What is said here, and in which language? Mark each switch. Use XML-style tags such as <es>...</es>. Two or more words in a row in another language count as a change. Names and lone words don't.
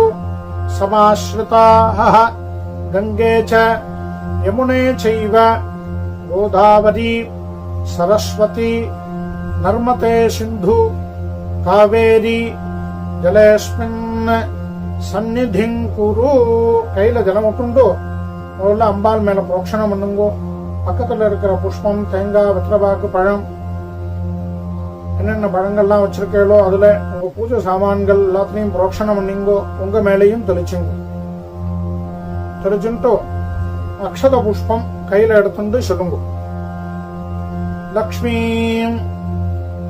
<sa>समाश्रिताः गंगे च यमुने चैव गोदावरी सरस्वती नर्मदे सिंधु कावेरी जलेस्मिन् सन्निधिं कुरु</sa> <ta>கையில ஜலம் விட்டுண்டோ முதல்ல அம்பாள் மேல புரோக்ஷணம் பண்ணுங்கோ பக்கத்துல இருக்கிற புஷ்பம் தேங்காய் வெத்தலைபாக்கு பழம் என்னென்ன பழங்கள்லாம் வச்சிருக்கீங்களோ அதுல உங்க பூஜை சாமான்கள் எல்லாத்தையும் புரோக்ஷணம் பண்ணிங்கோ உங்க மேலையும் தெளிச்சுங்கோ தெளிச்சுட்டு அக்ஷத புஷ்பம் கையில எடுத்துட்டு சொல்லுங்க லக்ஷ்மீம்</ta>